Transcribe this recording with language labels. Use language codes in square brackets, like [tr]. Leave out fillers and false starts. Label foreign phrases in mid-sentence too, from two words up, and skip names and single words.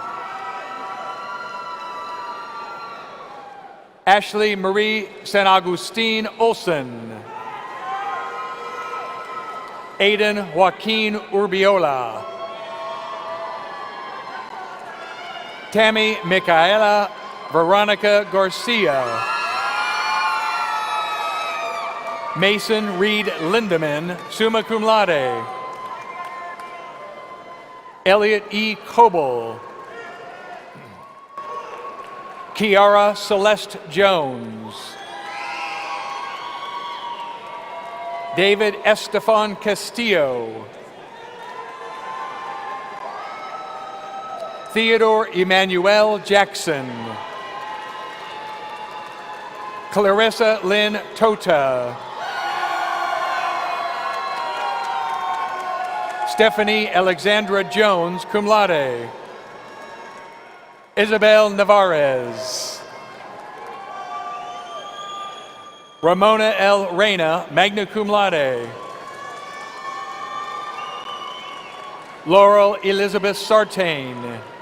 [en] Ashley Marie San Agustin Olson. Aiden Joaquin Urbiola. Tammy Micaela Veronica Garcia. Mason Reed Lindeman, [la] summa cum laude. [en] Elliot E. Coble. Kiara Celeste Jones. David Estefan Castillo. Theodore Emmanuel Jackson. Clarissa Lynn Tota. Stephanie Alexandra Jones, [la] cum laude. [en] Isabel Navarez. Ramona L. Reyna, [la] magna cum laude. [en] Laurel Elizabeth Sartain.